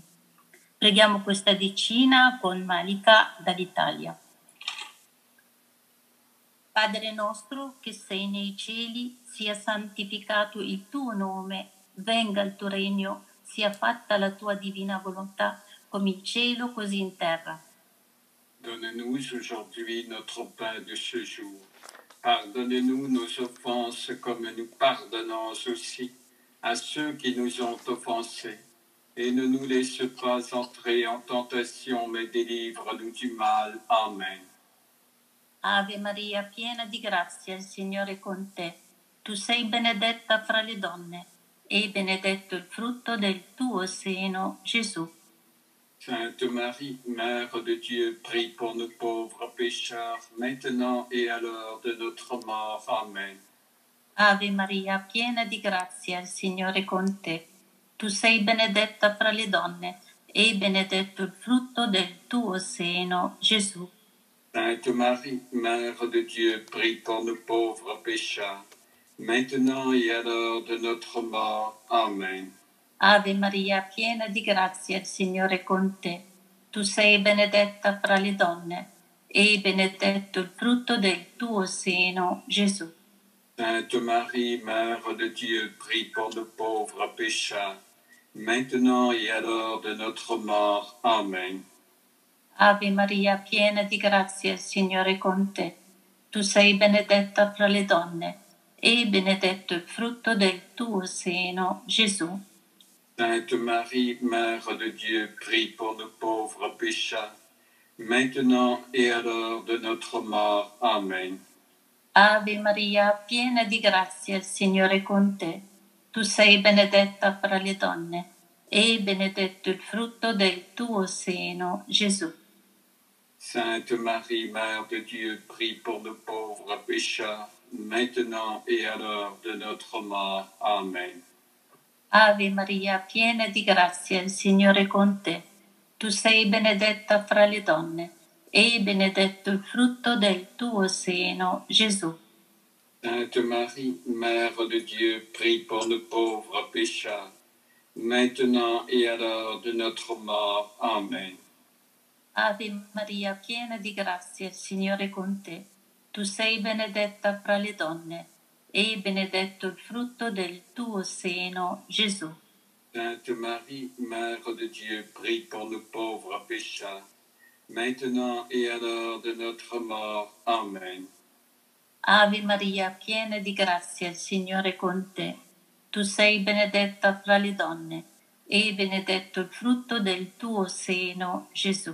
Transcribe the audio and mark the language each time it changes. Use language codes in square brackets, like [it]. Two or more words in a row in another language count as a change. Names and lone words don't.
[it] Preghiamo questa decina con Malika dall'Italia. Padre nostro che sei nei cieli, sia santificato il tuo nome, venga il tuo regno, sia fatta la tua divina volontà, come in cielo così in terra. [fr] Donne-nous aujourd'hui notre pain de ce jour. Pardonnez-nous nos offenses comme nous pardonnons aussi à ceux qui nous ont offensés. Et ne nous laisse pas entrer en tentation, mais délivre-nous du mal. Amen. [it] Ave Maria, piena di grazia, il Signore è con te. Tu sei benedetta fra le donne, e benedetto il frutto del tuo seno, Gesù. [fr] Sainte Marie, Mère de Dieu, prie pour nous pauvres pécheurs, maintenant et à l'heure de notre mort. Amen. [it] Ave Maria, piena di grazia, il Signore è con te. Tu sei benedetta fra le donne, e benedetto il frutto del tuo seno, Gesù. [fr] Sainte Marie, Mère de Dieu, prie pour nous pauvres pécheurs, maintenant et à l'heure de notre mort. Amen. [it] Ave Maria, piena di grazia, il Signore è con te. Tu sei benedetta fra le donne, e benedetto il frutto del tuo seno, Gesù. [fr] Sainte Marie, Mère de Dieu, prie pour nous pauvres pécheurs, maintenant et à l'heure de notre mort. Amen. [it] Ave Maria, piena di grazia, il Signore è con te. Tu sei benedetta fra le donne, e benedetto il frutto del tuo seno, Gesù. [fr] Sainte Marie, Mère de Dieu, prie pour nous pauvres pécheurs, maintenant et à l'heure de notre mort. Amen. [it] Ave Maria, piena di grazia, il Signore è con te. Tu sei benedetta fra le donne, e benedetto il frutto del tuo seno, Gesù. [fr] Sainte Marie, Mère de Dieu, prie pour nous pauvres pécheurs, maintenant et à l'heure de notre mort. Amen. [it] Ave Maria, piena di grazia, il Signore è con te. Tu sei benedetta fra le donne, e benedetto il frutto del tuo seno, Gesù. [fr] Sainte Marie, Mère de Dieu, prie pour nous pauvres pécheurs, maintenant et à l'heure de notre mort. Amen. [it] Ave Maria, piena di grazia, il Signore è con te. Tu sei benedetta fra le donne, e benedetto il frutto del tuo seno, Gesù. [fr] Sainte Marie, Mère de Dieu, prie pour nous pauvres pécheurs, maintenant et à l'heure de notre mort. Amen. [it] Ave Maria, piena di grazia, il Signore è con te. Tu sei benedetta fra le donne, e benedetto il frutto del tuo seno, Gesù.